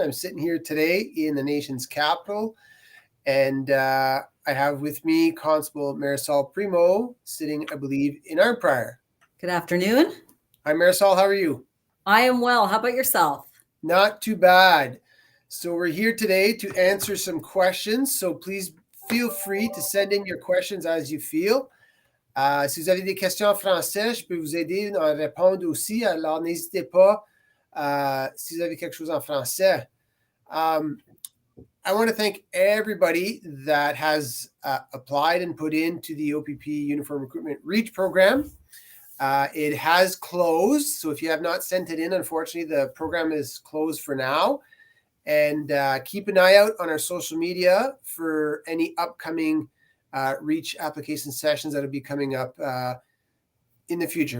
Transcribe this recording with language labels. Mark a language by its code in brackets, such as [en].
[en] I'm sitting here today in the nation's capital, and I have with me Constable Marisol Primo, sitting, I believe, in our Prior. Good afternoon. Hi, Marisol. How are you? I am well. How about yourself? Not too bad. So we're here today to answer some questions. So please feel free to send in your questions as you feel. [fr] Si vous avez des questions en français, je peux vous aider à répondre aussi. Alors, n'hésitez pas si vous avez quelque chose en français. [en] I want to thank everybody that has applied and put into the OPP Uniform Recruitment REACH program. It has closed. So if you have not sent it in, unfortunately, the program is closed for now. And keep an eye out on our social media for any upcoming REACH application sessions that will be coming up in the future.